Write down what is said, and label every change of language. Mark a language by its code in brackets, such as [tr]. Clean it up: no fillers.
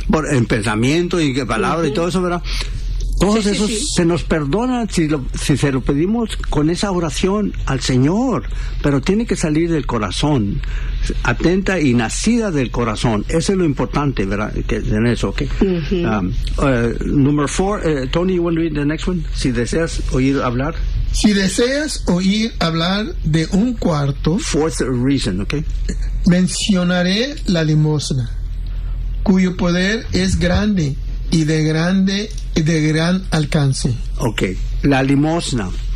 [es] En pensamiento y palabra uh-huh. y todo eso, ¿verdad? Todos sí, esos sí, sí. Se nos perdonan si se lo pedimos con esa oración al Señor, pero tiene que salir del corazón, atenta y nacida del corazón. Eso es lo importante, ¿verdad? Que en eso, ¿ok? Uh-huh. [en] Number four, Tony, you want to read the next one? [es] Si deseas oír hablar. Si deseas oír hablar de un cuarto. [en] Fourth reason, ¿ok? [es] Mencionaré la limosna, cuyo poder es grande. Y de gran alcance. Okay, la limosna.